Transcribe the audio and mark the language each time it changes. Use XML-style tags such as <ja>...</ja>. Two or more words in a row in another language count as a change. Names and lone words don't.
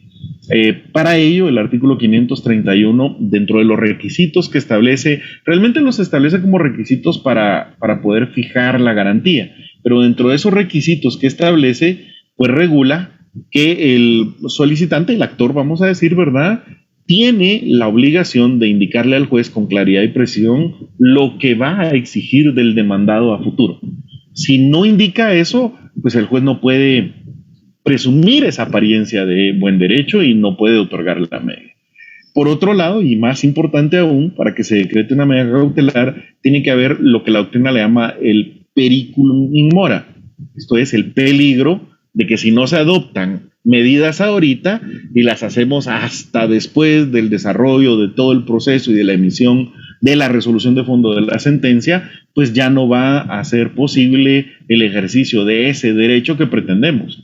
<es>Para ello, el artículo 531, dentro de los requisitos que establece, realmente los establece como requisitos para poder fijar la garantía, pero dentro de esos requisitos que establece, pues regula que el solicitante, el actor, vamos a decir, ¿verdad?, tiene la obligación de indicarle al juez con claridad y precisión lo que va a exigir del demandado a futuro. Si no indica eso, pues el juez no puede presumir esa apariencia de buen derecho y no puede otorgar la medida. Por otro lado, y más importante aún, para que se decrete una medida cautelar, tiene que haber lo que la doctrina le llama el</es> <la>periculum in mora.</la> <es>Esto es el peligro de que si no se adoptan medidas ahorita y las hacemos hasta después del desarrollo de todo el proceso y de la emisión de la resolución de fondo de la sentencia, pues ya no va a ser posible el ejercicio de ese derecho que pretendemos.</es>